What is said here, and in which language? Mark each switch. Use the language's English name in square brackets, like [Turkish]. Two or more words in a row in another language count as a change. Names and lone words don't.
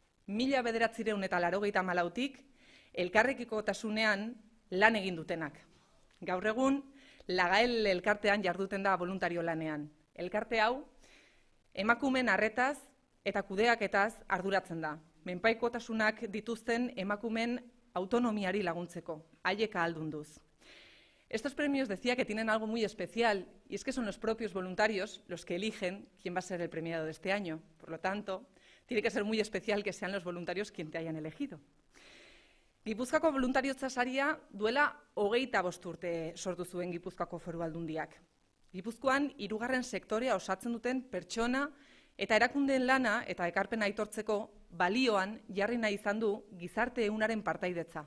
[Basque] 1984tik elkarrekikotasunean lan egin dutenak. Gaur egun, Lagael elkartean jarduten da voluntario lanean. Elkarte hau, emakumeen arretaz eta kudeaketaz arduratzen da. Menpaikotasunak dituzten emakumeen autonomiari laguntzeko, haiek ahaldunduz. [Spanish] Estos premios decía que tienen algo muy especial, y es que son los propios voluntarios los que eligen quién va a ser el premiado de este año. Por lo tanto, tiene que ser muy especial que sean los voluntarios quien te hayan elegido. [Basque] Gipuzkoako voluntariotza saria duela 25 urte sortu zuen Gipuzkoako Foru Aldundiak. Gipuzkoan 3. sektorea osatzen duten pertsona eta erakundeen lana eta ekarpena aitortzeko balioan jarri nahi izan du gizarte ehunaren partaidetza.